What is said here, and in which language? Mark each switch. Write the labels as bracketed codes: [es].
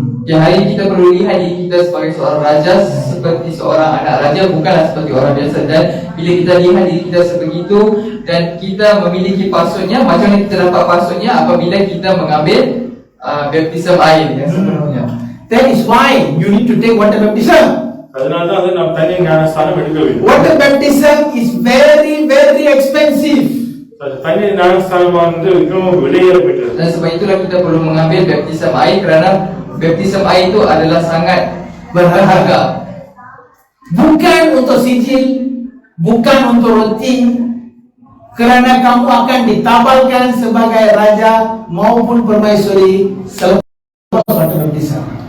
[ms] Ya, hari ini kita perlu lihat diri kita sebagai seorang raja seperti seorang anak raja, bukanlah seperti orang biasa. Dan bila kita lihat diri kita sebegitu dan kita memiliki passwordnya, macam mana kita dapat passwordnya? Apabila kita mengambil baptism air yang sepenuhnya. [en] That is why you need to take water baptism. [ta] அதனாலதான் வந்து நாம் தனி ஞானஸ்தானம் எடுக்க வேண்டும். [en] Water baptism is very, very expensive. [ta] தனி ஞானஸ்தானம் வந்து மிகவும் விலையேற பெற்றது. [ms] Dan sebab itulah kita perlu mengambil baptism air kerana baptism air itu adalah sangat berharga. Bukan untuk sijil, bukan untuk rutin, kerana kamu akan ditabalkan sebagai raja maupun permaisuri selepas water baptism.